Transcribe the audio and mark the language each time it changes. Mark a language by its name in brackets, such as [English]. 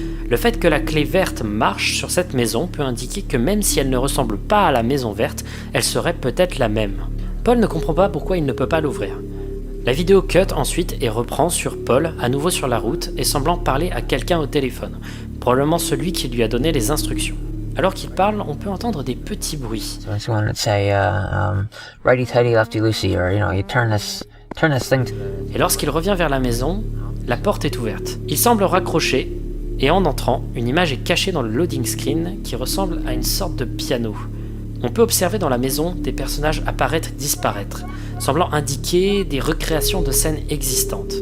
[French] Le fait que la clé verte marche sur cette maison peut indiquer que même si elle ne ressemble pas à la maison verte, elle serait peut-être la même. Paul ne comprend pas pourquoi il ne peut pas l'ouvrir. La vidéo cut ensuite et reprend sur Paul, à nouveau sur la route, et semblant parler à quelqu'un au téléphone, probablement celui qui lui a donné les instructions. Alors qu'il parle, on peut entendre des petits bruits. [English] So it's one would say, righty tighty, lefty loosey, or you turn this thing. [French] Et lorsqu'il revient vers la maison, la porte est ouverte. Il semble raccrocher, et en entrant, une image est cachée dans le loading screen qui ressemble à une sorte de piano. On peut observer dans la maison des personnages apparaître et disparaître, semblant indiquer des recréations de scènes existantes.